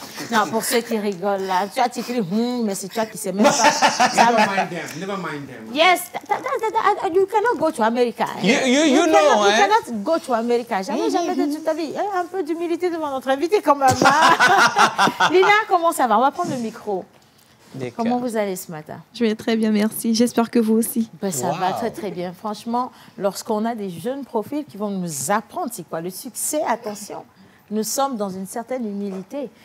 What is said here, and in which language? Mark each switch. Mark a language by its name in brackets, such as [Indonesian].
[French] Non, pour ceux qui rigolent là, tu as titré mais c'est toi qui sais même pas. [English] Never mind them. Yes, you cannot go to America. You cannot go to America. [French] Jamais de toute ta vie. Un peu d'humilité devant notre invité quand même. Lina, comment ça va? On va prendre le micro. Comment vous allez ce matin? Je vais très bien, merci. J'espère que vous aussi. Ben, ça va très très bien. Franchement, lorsqu'on a des jeunes profils qui vont nous apprendre c'est quoi le succès, attention, nous sommes dans une certaine humilité.